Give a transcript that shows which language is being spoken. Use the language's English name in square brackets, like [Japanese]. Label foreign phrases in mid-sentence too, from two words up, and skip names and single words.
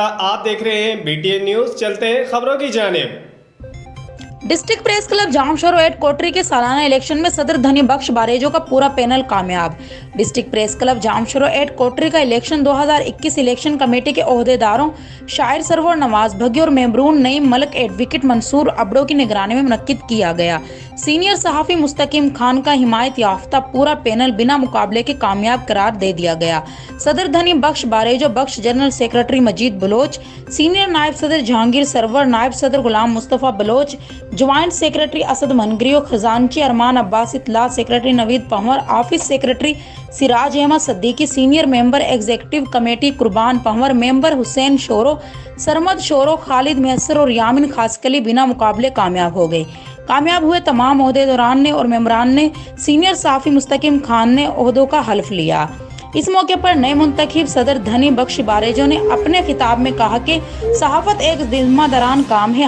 [Urdu] آپ دیکھ رہے ہیں BTN نیوز۔ چلتے ہیں خبروں کی جانب. ڈسٹرکٹ پریس کلب جامشورو ایٹ کوٹری کے سالانہ الیکشن میں صدر دھنی بخش بریجو کا پورا پینل کامیاب. ڈسٹرکٹ پریس کلب جامشورو ایٹ کوٹری کا الیکشن 2021 [English] Election Committee [Urdu] کے عہدیداروں شاعر سرور نواز بھگی اور میمرون نعیم ملک ایڈووکیٹ منصور ابڑو کی نگرانی میں منعقد کیا گیا. سینئر صحافی مستقیم خان کا حمایت یافتہ پورا پینل بنا مقابلے کے کامیاب قرار دے دیا گیا. صدر دھنی بخش بریجو، بخش [English] General Secretary [Urdu] مجید بلوچ، سینئر نائب صدر جہانگیر سرور، نائب صدر غلام مصطفیٰ بلوچ, [English] Joint Secretary [Urdu] اسد منگریو، خزانچی ارمان عباس، اطلاع سیکریٹری نوید پنوار, [English] Office Secretary [Urdu] سراج احمد صدیقی, [English] Senior Member Executive Committee [Urdu] قربان پنوار، ممبر حسین شورو، سرمد شورو، خالد میسر اور یامین خاصخیلی بنا مقابلے کامیاب ہو گئے. کامیاب ہوئے تمام عہدیداران نے اور ممبران نے سینئر صحافی مستقیم خان نے عہدوں کا حلف لیا. اس موقع پر نئے منتخب صدر دھنی بخش بریجو نے اپنے خطاب میں کہا کہ صحافت ایک ذمہ داران کام ہے.